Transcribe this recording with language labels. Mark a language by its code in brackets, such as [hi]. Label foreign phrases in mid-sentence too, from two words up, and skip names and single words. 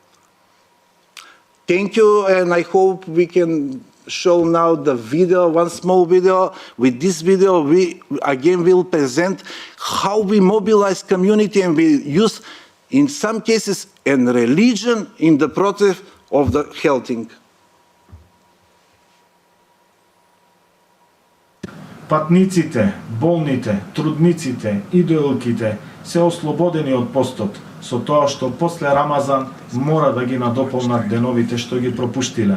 [en] Thank you, and I hope we can show now the video, one small video. With this video, we again will present how we mobilize community and we use, in some cases, and religion in the process of the healthing. [mk] Патниците, болните, трудниците и дојлките се ослободени од постот, со тоа што после Рамазан мора да ги надополнат деновите што ги пропуштиле.